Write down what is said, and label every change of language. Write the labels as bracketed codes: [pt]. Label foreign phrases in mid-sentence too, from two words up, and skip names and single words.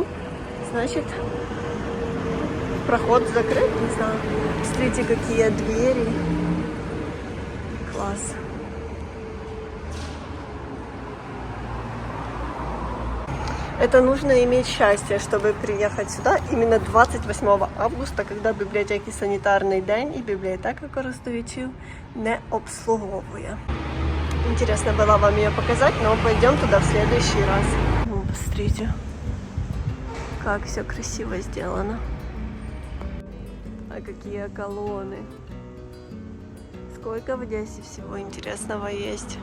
[ru] Значит, проход закрыт, не знаю. Смотрите, какие двери. Класс. Это нужно иметь счастье, чтобы приехать сюда именно 28 августа, когда [uk] в бібліотеці санітарний день і бібліотека користувачів не обслуговує. [ru] Интересно было вам ее показать, но пойдем туда в следующий раз. Ну, посмотрите, как все красиво сделано. А какие колонны. Сколько в Одессе всего интересного есть.